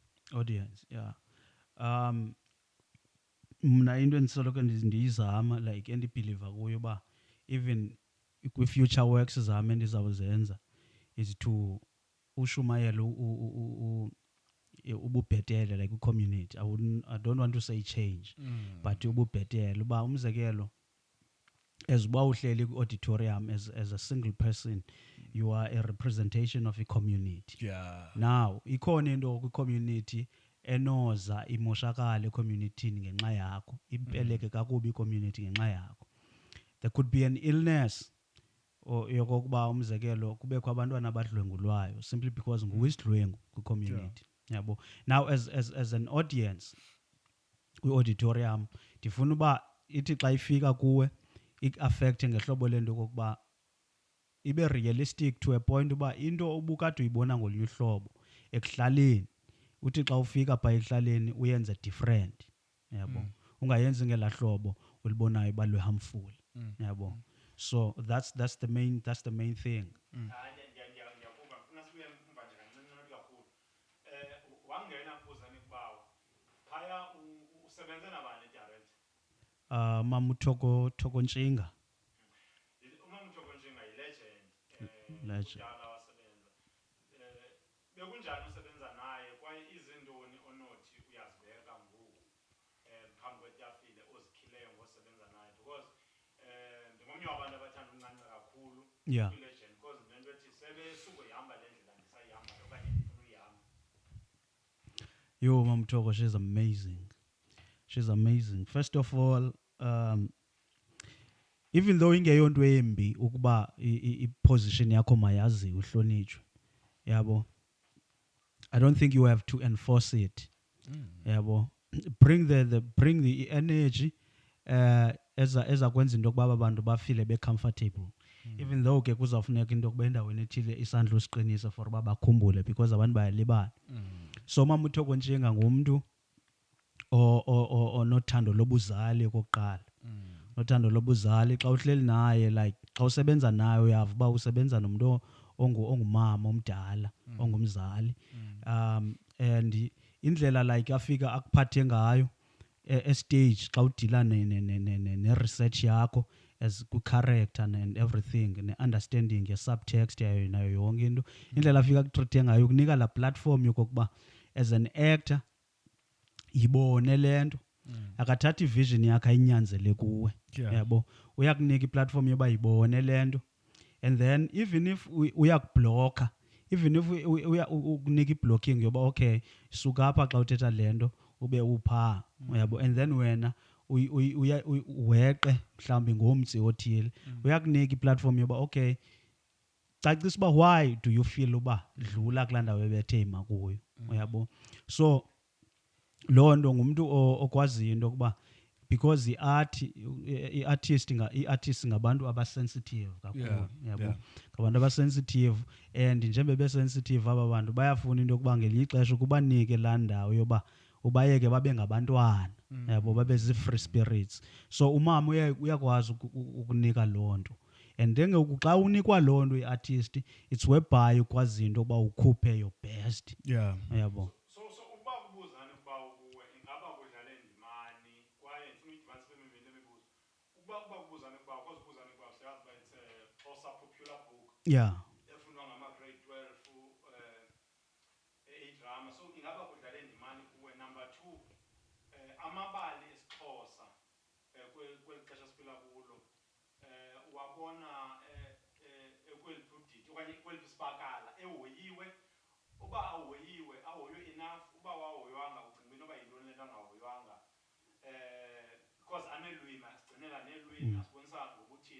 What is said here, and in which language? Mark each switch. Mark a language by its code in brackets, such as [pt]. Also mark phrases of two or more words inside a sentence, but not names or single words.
[en] audience, yeah. [xh] um mna into endisoloko ndiyizama like endibhiliva kuyo uba even kwi- [en] future works [xh] zam endizawuzenza [en] is to [xh] ushumayela ububhetele like kwi-community. [en] I don't want to say change, but [xh] ububhetele uba umzekelo [en] as [xh] uba uhleli kwi-auditorium [en] as a single person, you are a representation of a community. Yeah. [xh] Now ikhona into kwi-community enoza imoshakala ecommunitini ngenxa yakho, ipeleke kakubi icommunity ngenxa yakho. [en] There could be an illness [xh] yokokuba umzekelo kubekho abantwana abadlwengulwayo [en] simply because [xh] nguwisidlwengu kwi-community. Yabo. Now [en] as an audience [xh] kwi-auditorium ndifuna uba ithi xa ifika kuwe ik-affecte ngehlobo lento kokuba ibe realistic [en] to a point [xh] uba into ubukade uyibona ngolunye uhlobo ekuhlaleni uthi xa ufika phaa ekuhlaleni uyenze different. Yabo. Ungayenzi ngelaa hlobo ulibonayo uba lwe-harmful. Yabo. [en] So that's the main thing. [xh] Ndiyakuva funa sibuye mva nje kancinci kakhulu. Wangena kubuzane kubawo phaya usebenze nabani direct? Thoko Ntshinga. Umamthoko Ntshinga yi-legend. Legend. Kudala wasebenza. Bekunjani usebenza naye kwaye izintoni onothi uyazibeka ngoku phambi kwetafile ozikhileyo ngosebenza naye because ndingomnye wabantu abathanda uncanca kakhulu kwi-legend because nento ethi sebesuke ihamba le ndlela ndisayihamba okanye ndifuna uyihamba. Yo, Mamthoko, [en] she's amazing. She's amazing. First of all, even though [xh] ingeyonto embi ukuba i-position yakho mayaziwe uhlonitshwe. Yabo. [en] I don't think you have to enforce it. [xh] Yabo. [en] Bring the energy [xh] ezakwenza into yokuba abantu bafile be-comfortable. [en] Even though [xh] ke kuzawufuneka into yokuba endaweni ethile isandla usiqinise for uba bakhumbule because abantu bayalibala. So Mamthoko Ntshinga ngumntu onothando lobuzali okokuqala. Nothando lobuzali xa uhleli naye like xa usebenza naye uyava uba usebenza nomuntu ongumama omdala ongumzali. And indlela like afika akuphathe ngayo estage xa udila ne-research yakho as ku-character and everything ne-understanding ye-subtext yayo nayo yonke into, indlela afika akutreathe ngayo kunika la platform yokokuba [en] as an actor [xh] yibone le nto. Akathathi ivision yakhe ayinyanzele kuwe. Yabo. Uyakunika iplatform yoba yibone le nto. [en] And then even if [xh] uyakubhlokha, [en] even if [xh] ukunika i-blocking yoba okay suka apha xa uthetha le nto ube uphaa. Yabo. [en] And then [xh] wena uweqe mhlawumbi ngomtsi othile, uyakunika iplatform yoba okay cacisa uba [en] why do you feel [xh] uba dlula kulaa ndawo ebethe ima kuyo. Uyabo. So loo nto ngumntu okwaziyo into yokuba because i-artist ngabantu abasensitive kakhulu. Yabo. Ngabantu abasensitive and njengoba besensitive aba bantu bayafuna into yokuba ngelinye ixesha ukubanike laa ndawo yoba ubayeke babe ngabantwana. Yabo, babe zii-free spirits. So umama uyakwazi ukunika loo nto. [en] And then [xh] xa unikwa loo nto i-artist [en] it's whereby [xh] ukwazi into yokuba ukhuphe [en] your best. Yeah. [xh] Yabo. So ukuba kubuzane kubawo kuwe ingaba kudlale ndimani kwaye ndifuna uyidibanise kwemibini lemibuzo. Ukuba kubuzane kubawo because ubuzane kubawo siyazi uba [en] it's a Xhosa popular book. Yeah. [xh] Efundwa ngama-grade 12 e-drama. So ingaba kudlale ndimani kuwe. Number 2, amabali esiXhosa kweli xesha siphila kulo wabona ekweliphi udidi okanye kweliphi isibakala ehoyiwe. Uba ahoyiwe ahoywe enough, uba wahoywanga ucinga into yoba yintoni le nto angahoywanga because aneelwimi asigcinela neelwimi asibonisa ngokuthini.